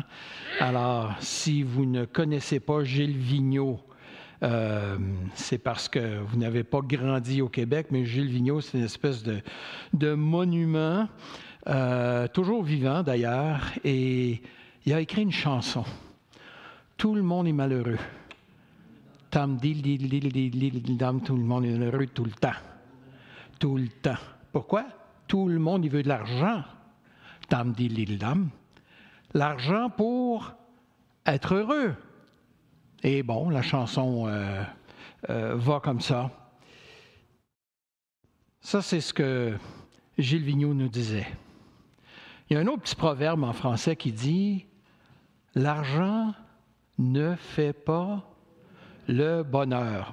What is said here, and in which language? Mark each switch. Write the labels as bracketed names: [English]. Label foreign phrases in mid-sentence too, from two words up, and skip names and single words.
[French] Alors, si vous ne connaissez pas Gilles Vigneault, c'est parce que vous n'avez pas grandi au Québec, mais Gilles Vigneault, c'est une espèce de monument, toujours vivant d'ailleurs, et il a écrit une chanson. Tout le monde est malheureux. Tam dil dil dil dil dil dam, tout le monde est malheureux tout le temps. Tout le temps. Pourquoi? Tout le monde il veut de l'argent. Tam dil dil dam. L'argent pour être heureux. Et bon, la chanson va comme ça. Ça, c'est ce que Gilles Vigneault nous disait. Il y a un autre petit proverbe en français qui dit « L'argent ne fait pas le bonheur ».